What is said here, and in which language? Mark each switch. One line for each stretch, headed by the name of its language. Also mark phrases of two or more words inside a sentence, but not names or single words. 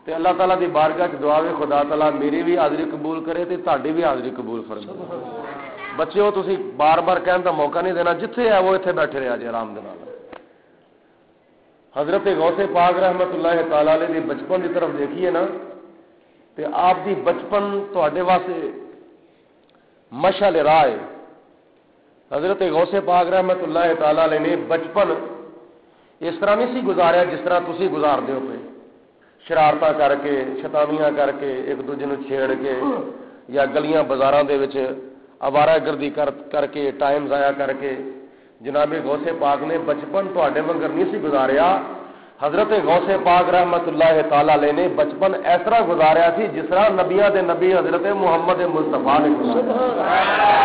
Punjabi: تے اللہ تعالیٰ دی بارگاہ چ دعا وے خدا تعالیٰ میری بھی حاضری قبول کرے تے تہاڈی بھی حاضری قبول فرمائے۔ بچیو تسی بار بار کہن دا موقع نہیں دینا، جتھے ہے وہ اتنے بیٹھے رہا جی آرام دے نال۔ حضرت غوث پاک رحمت اللہ تعالی علیہ دی بچپن
Urdu: کی طرف دیکھیے
Punjabi: نا تے آپ دی بچپن تواڈے واسطے مشعل راہ ہے۔ حضرت غوث پاک رحمت اللہ تعالی علیہ نے بچپن اس طرح نہیں سی گزاریا جس طرح تسی گزاردے ہو پے، شرارتاں کر کے، شیطانیاں کر کے، ایک دوجے نوں چھیڑ کے، یا گلیاں بازاراں دے وچ آوارہ گردی کر کے، ٹائم ضائع کر کے۔ جناب غوث پاک نے بچپن تواڈے وانگر نہیں سی گزاریا۔ حضرت غوث پاک رحمت اللہ تعالی علیہ نے بچپن اس طرح گزاریا سی جس طرح نبیاں دے نبی حضرت محمد مصطفیٰ نے گزاریا۔